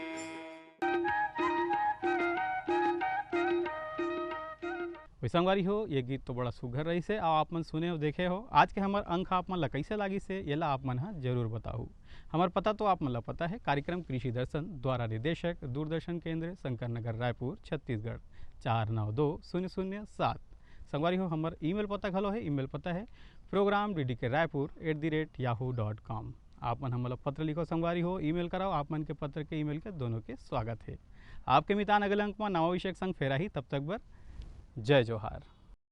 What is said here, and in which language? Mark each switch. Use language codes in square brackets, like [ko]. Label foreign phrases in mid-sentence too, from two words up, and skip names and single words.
[hne] संगवारी हो ये गीत तो बड़ा सुघर रही से और आप मन सुने हो देखे हो। आज के हमार अंक आप मन ला कैसे लागी से ये ला आप मन जरूर बताओ। हमार पता तो आप मन ला पता है, कार्यक्रम कृषि दर्शन द्वारा निदेशक दूरदर्शन केंद्र शंकर नगर रायपुर छत्तीसगढ़ 492007। संगवारी हो हमार ईमेल पता घलो है, ईमेल पता है program.ddkraipur@yahoo.com। आप मन हमला पत्र लिखो संगवारी हो, ईमेल कराओ। आप मन के पत्र के ईमेल के दोनों के स्वागत है। आपके मितान अगले अंक में नवा विषय संग फेरा ही, तब तक बर जय जोहार।